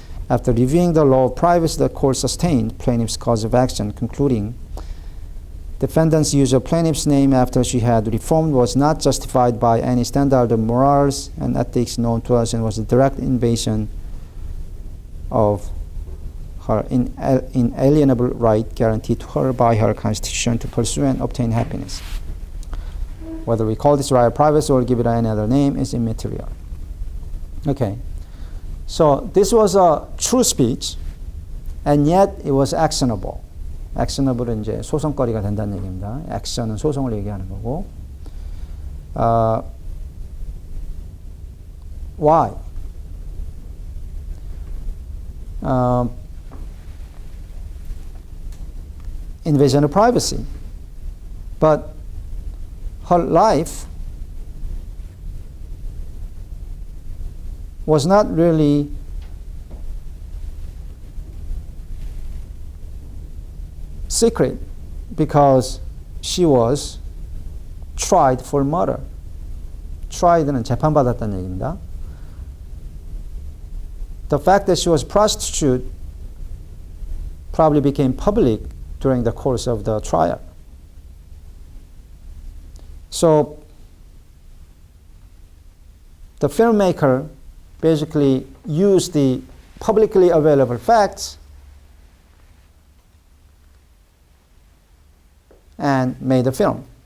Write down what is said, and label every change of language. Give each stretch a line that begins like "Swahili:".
English: After reviewing the law of privacy, the court sustained plaintiff's cause of action, concluding defendant's use of plaintiff's name after she had reformed was not justified by any standard of morals and ethics known to us and was a direct invasion of her inalienable right guaranteed to her by her constitution to pursue and obtain happiness. Whether we call this right of privacy or give it any other name is immaterial. Okay. So this was a true speech, and yet it was actionable.
Korean: actionable은 이제 소송거리가 된다는 얘기입니다. action은 소송을 얘기하는 거고.
English: Why? Invasion of privacy. But her life was not really secret because she was tried for murder.
Korean: tried는 재판받았다는 얘기입니다.
English: The fact that she was a prostitute probably became public during the course of the trial. So the filmmaker basically used the publicly available facts and made a film.